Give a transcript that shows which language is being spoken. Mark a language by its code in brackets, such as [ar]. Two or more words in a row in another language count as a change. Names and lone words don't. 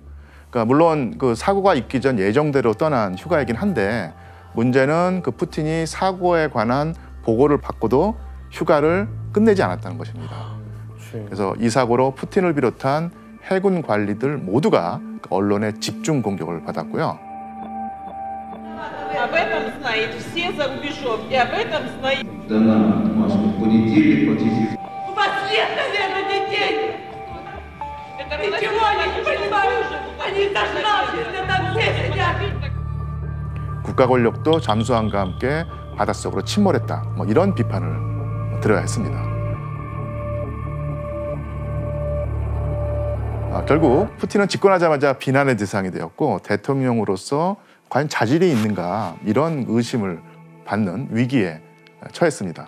[ko] 물론 사고가 있기 전 예정대로 떠난 휴가이긴 한데 문제는 푸틴이 사고에 관한 보고를 받고도 휴가를 끝내지 않았다는 것입니다. 그래서 이 사고로 푸틴을 비롯한 해군 관리들 모두가 언론의 집중 공격을 받았고요. [ru] Об этом знает все за рубежом, и об этом знает... У вас нет, наверное, детей! Ничего они не понимают! Они зажравшиеся там все сидят! [ko] 국가 권력도 잠수함과 함께 바닷속으로 침몰했다. 이런 비판을 들어야 했습니다. 결국 푸틴은 집권하자마자 비난의 대상이 되었고 대통령으로서 과연 자질이 있는가 이런 의심을 받는 위기에 처했습니다.